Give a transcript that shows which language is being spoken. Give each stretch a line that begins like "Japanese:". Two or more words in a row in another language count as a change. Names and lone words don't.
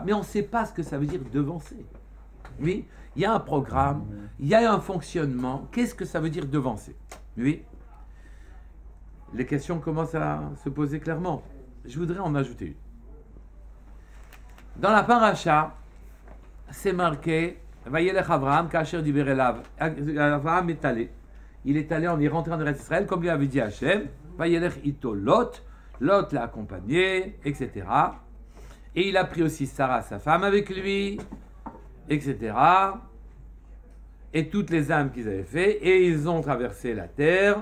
French: Mais on ne sait pas ce que ça veut dire devancer. Oui, il y a un programme, il y a un fonctionnement. Qu'est-ce que ça veut dire devancer? Oui. Les questions commencent à se poser clairement. Je voudrais en ajouter une. Dans la paracha, c'est marqué
Hebrew: וילך אברהם כאשר דבר אליו.
French: Avraham est allé. Il est rentré en Eretz Israël, comme lui avait dit Hachem.
Hebrew: וילך אתו לוט.
French: Lot l'a accompagné, etc. Et il a pris aussi Sarah, sa femme, avec lui, etc. Et toutes les âmes qu'ils avaient fait. Et ils ont traversé la terre.